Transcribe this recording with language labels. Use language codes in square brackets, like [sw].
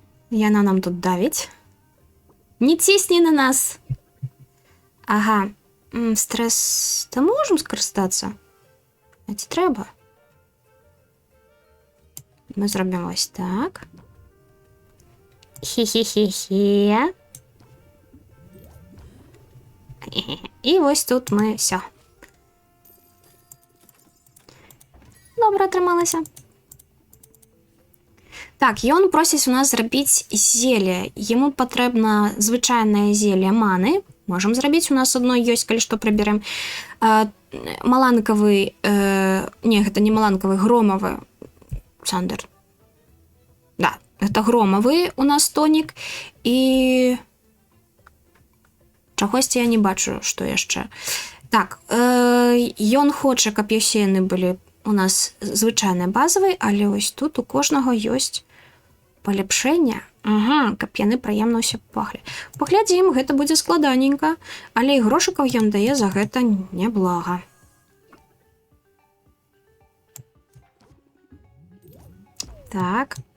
[ru] И она нам тут давить. [uk] Не тисни на нас. [ru] Ага. [uk] Стрес... Та можемо скористатися. А ці треба. Ми зробимо ось так. Хі-хі-хі-хі. І ось тут ми все. Добре трималися. Так, і он просить у нас зробити зелье. Йому потрібно звичайне зелье мани. [ru] Можем зробити, у нас одно есть, коли что приберем. Маланковый, не, это не маланковый, громовый, Сандер. Да, это громовый у нас тоник. [uk] І чогось я не бачу, що ще. Так, ён хоче, каб ясені були у нас звичайні базові, але ось тут у кожного є поліпшення. [be] Ага, каб яны прыемна ўсе пахлі. Паглядзім, гэта будзе складаненька, але і грошыкаў ён дае за гэта няблага. [uk] Так.